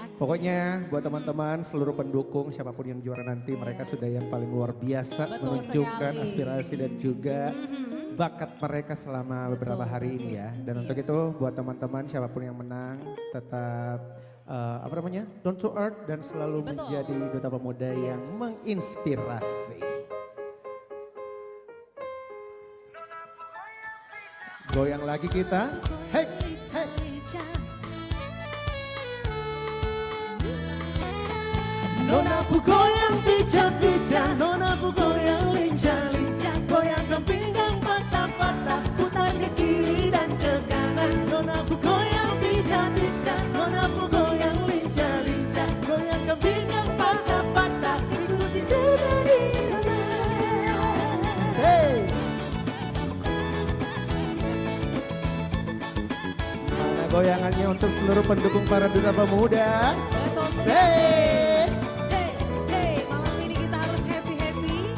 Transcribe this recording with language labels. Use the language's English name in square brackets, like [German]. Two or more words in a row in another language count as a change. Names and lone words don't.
[Indonesian] Pokoknya buat teman-teman seluruh pendukung siapapun yang juara nanti mereka sudah yang paling luar biasa Betul menunjukkan sekali. aspirasi dan juga bakat mereka selama beberapa hari ini ya. Dan untuk itu buat teman-teman siapapun yang menang tetap apa namanya [English] down to earth [Indonesian] dan selalu menjadi duta pemuda yang menginspirasi. Goyang lagi kita. Hey, hey. [Papuan Malay] Nona pu goyang pica-pica, nona pu goyang lincah-lincah, goyangkan pinggang patah-patah, putar ke kiri dan ke kanan. Nona pu goyang pica-pica, nona pu goyang lincah-lincah, goyangkan pinggang patah-patah, ikuti dari nona. Hey. [Indonesian] Mana goyangannya untuk seluruh pendukung para duta pemuda? Hey. Malam ini kita harus happy-happy.